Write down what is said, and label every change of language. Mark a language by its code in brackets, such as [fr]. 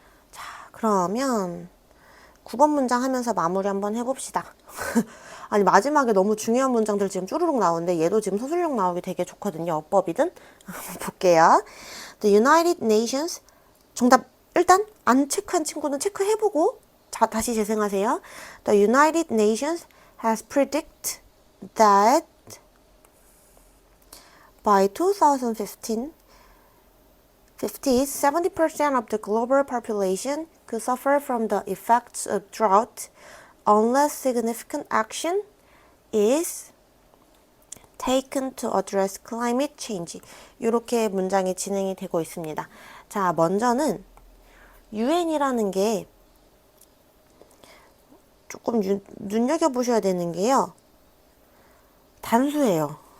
[ko] 자, 그러면 9번 문장 하면서 마무리 한번 해봅시다. 아니 마지막에 너무 중요한 문장들 지금 쭈루룩 나오는데 얘도 지금 서술형 나오기 되게 좋거든요. 어법이든. 볼게요. The United Nations 정답 일단 안 체크한 친구는 체크해보고 자, 다시 재생하세요. [en] The United Nations has predicted that by 2015, 70% of the global population could suffer from the effects of drought unless significant action is taken to address climate change. [ko] 이렇게 문장이 진행이 되고 있습니다. 자, 먼저는 UN이라는 게 조금 눈여겨보셔야 되는 게요. 단수예요.